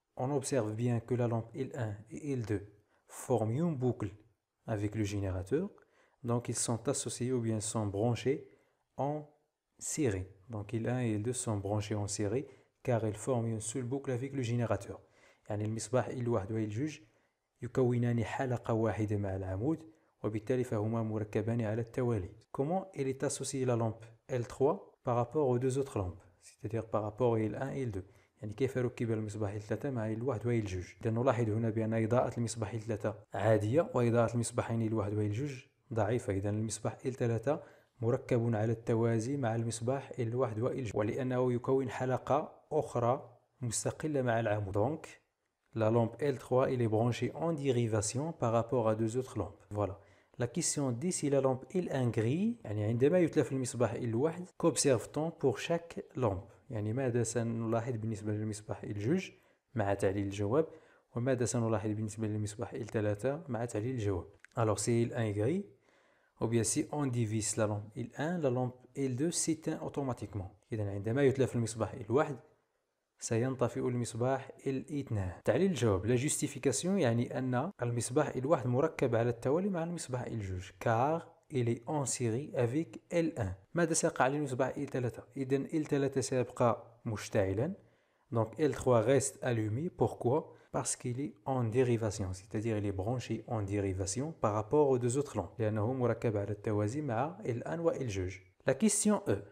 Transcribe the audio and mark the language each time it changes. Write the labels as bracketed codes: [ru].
[fr] On observe bien que la lampe L1 et L2 forment une boucle avec le générateur, donc ils sont associés ou bien sont branchés en série. Donc L1 et L2 sont branchés en série car ils forment une seule boucle avec le générateur. [ar] يعني المصباح L1 و L2 يكونان حلقة واحدة مع العمود وبالتالي فهما مركبان على التوالي. [fr] Comment elle est associée la lampe L3 par rapport aux deux autres lampes, c'est-à-dire par rapport à L1 et L2. [ar] يعني كيف ركب المصباح L3 مع L1 و L2. إذا نلاحظ هنا بأن إضاءة المصباح L3 عادية وإضاءة المصباحين L1 و L2 ضعيفة. إذا المصباح L3 مركب على التوازي مع المصباح L1 و L2 ولأنه يكون حلقة أخرى مستقلة مع العمود. [fr] Donc la lampe L3 elle est branchée en dérivation par rapport à deux autres lampes. Voilà. La question D, si la lampe L1 grille, [ar] يعني عندما يتلف المصباح L1, [fr] qu'observe-t-on pour chaque lampe؟ [ar] يعني ماذا سنلاحظ بالنسبة للمصباح L2 مع تعليل الجواب، وماذا سنلاحظ بالنسبة للمصباح L3 مع تعليل الجواب. [fr] Alors si L1 grille, ou bien si on divise la lampe L1, la lampe L2 s'éteint automatiquement. [ar] إذا عندما يتلف المصباح L1 سينطفئ المصباح L2. تعليل الجواب، لا جوستيفيكاسيون، يعني أن المصباح L1 مركب على التوالي مع المصباح L2 [fr] car il est en série avec L1. [ar] ماذا سيقع للمصباح L3؟ إذن L3 سيبقى مشتعلا، [fr] donc L3 reste allumé. Pourquoi? Parce qu'il est en dérivation, c'est-à-dire il est branché en dérivation par rapport aux deux autres lampes [ar] لأنه مركب على التوازي مع L1 و L2. [fr] La question E,